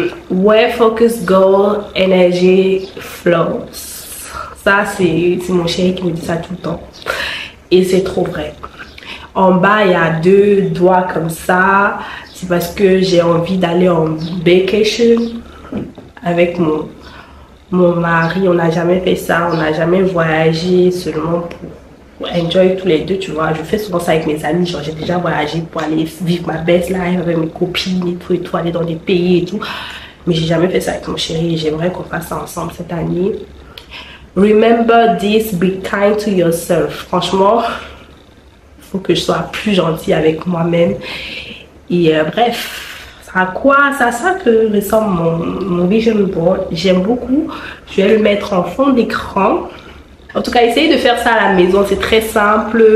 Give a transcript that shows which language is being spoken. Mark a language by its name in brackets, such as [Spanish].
[English] Ouais, focus, goal, energy, flows. [French] Ça c'est mon chéri qui me dit ça tout le temps et c'est trop vrai. En bas il y a deux doigts comme ça. C'est parce que j'ai envie d'aller en vacation avec mon mari. On n'a jamais fait ça, on n'a jamais voyagé seulement pour enjoy tous les deux, tu vois. Je fais souvent ça avec mes amis, genre j'ai déjà voyagé pour aller vivre ma [English] best life [French] avec mes copines et tout, aller dans des pays et tout. Mais j'ai jamais fait ça avec mon chéri. J'aimerais qu'on fasse ça ensemble cette année. [English] Remember this, be kind to yourself. [French] Franchement, il faut que je sois plus gentille avec moi-même. Et bref, ça à quoi? C'est à ça que ressemble mon vision board. J'aime beaucoup. Je vais le mettre en fond d'écran. En tout cas, essayez de faire ça à la maison. C'est très simple.